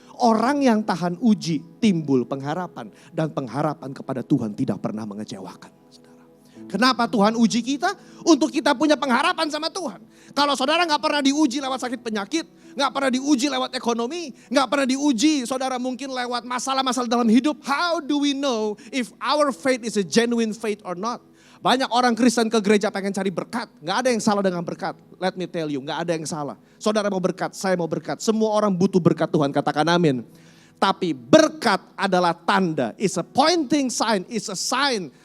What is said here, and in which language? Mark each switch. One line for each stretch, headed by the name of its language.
Indonesian: Orang yang tahan uji timbul pengharapan. Dan pengharapan kepada Tuhan tidak pernah mengecewakan. Saudara. Kenapa Tuhan uji kita? Untuk kita punya pengharapan sama Tuhan. Kalau saudara gak pernah diuji lewat sakit penyakit. Gak pernah diuji lewat ekonomi. Gak pernah diuji saudara mungkin lewat masalah-masalah dalam hidup.
English: How do we know if our faith is a genuine faith or not?
Indonesian: Banyak orang Kristen ke gereja pengen cari berkat. Gak ada yang salah dengan berkat.
English: Let me tell you,
Indonesian: gak ada yang salah. Saudara mau berkat, saya mau berkat. Semua orang butuh berkat Tuhan, katakan amin. Tapi berkat adalah tanda.
English: It's a pointing sign, it's a sign.